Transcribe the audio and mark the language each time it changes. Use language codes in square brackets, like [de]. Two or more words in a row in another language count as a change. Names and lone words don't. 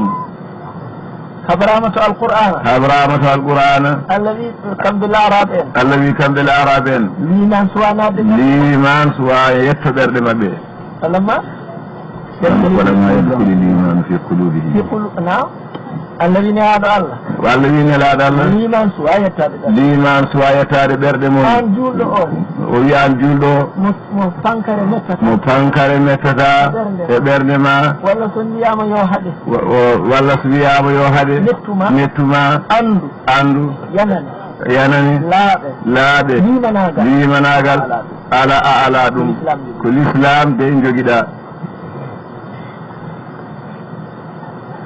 [ff] habramatu alqur'ana Allah wi kamɓe l'arabe en liman suwa yetto ɓerɗe maɓɓe [ar] ولما يدخل الإيمان في قلوبهم الذين يعادوا الله والذين لا الله [ff] liman suwa yettade ɓerɗe mum o wi an julɗo mo pankare mettata e ɓernde ma walla so wiyama yo haɗe mettuma andu yanani laaɓe limanagal ala ɗum ko l'islam de joguiɗa